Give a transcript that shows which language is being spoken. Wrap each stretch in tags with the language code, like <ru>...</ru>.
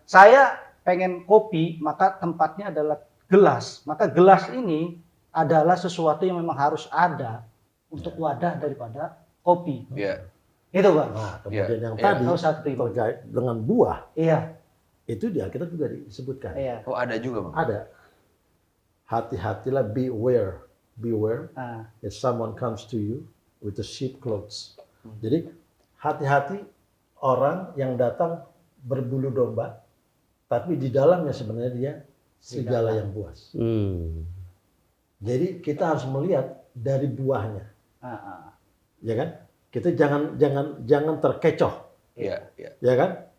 <id>Saya pengen kopi, maka tempatnya adalah gelas. Maka gelas ini adalah sesuatu yang memang harus ada untuk wadah daripada kopi. Itu, Bang. Nah, kemudian yang tadi terkait dengan buah, itu di Alkitab juga disebutkan. Oh, ada juga, Bang? Ada. Hati-hatilah,</id> <en>beware if someone comes to you with the sheep clothes.</en> <id>Jadi hati-hati orang yang datang berbulu domba, tapi di dalamnya sebenarnya dia serigala yang buas. Jadi kita harus melihat dari buahnya, ya kan? Kita jangan terkecoh, ya kan?</id>